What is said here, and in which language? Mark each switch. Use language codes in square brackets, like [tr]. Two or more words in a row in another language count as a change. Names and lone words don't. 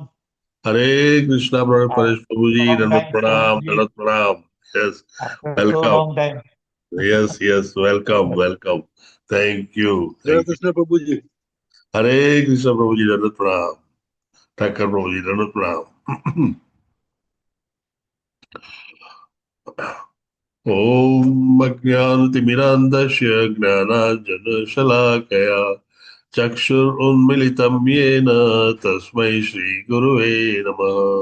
[gu] હરે કૃષ્ણ પરેશ પ્રભુજી, દંડવત પ્રણામ, દંડવત પ્રણામ. [en] Yes, welcome. Yes, welcome. Thank you. [gu] હરે કૃષ્ણ પ્રભુજી. હરે કૃષ્ણ પ્રભુજી, દંડવત પ્રણામ. ઠાકર પ્રભુજી, દંડવત પ્રણામ. [sa] ॐ अज्ञानतिमिरान्धस्य ज्ञानाञ्जनशलाकया चक्षुरुन्मिलितं येन तस्मै श्रीगुरुवे नमः.